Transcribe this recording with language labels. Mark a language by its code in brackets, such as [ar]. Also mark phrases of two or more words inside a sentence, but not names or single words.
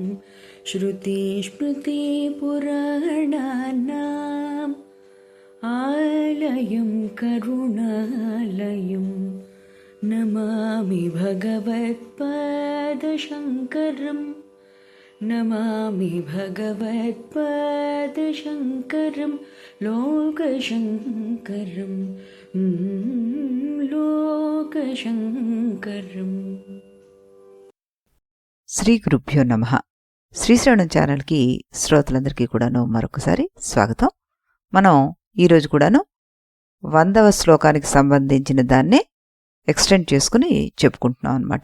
[sa] श्रुतिस्मृतिपुराणानाम् आलयं करुणालयं नमामि भगवत्पादशङ्करं नमामि भगवत्पादशङ्करं लोकशङ्करं లోకశంకరం. శ్రీ గురుభ్యో నమః. [te] శ్రీశ్రవణం ఛానల్కి శ్రోతలందరికీ కూడాను మరొకసారి స్వాగతం. మనం ఈరోజు కూడాను 100వ శ్లోకానికి సంబంధించిన దాన్నే ఎక్స్టెండ్ చేసుకుని చెప్పుకుంటున్నాం అనమాట.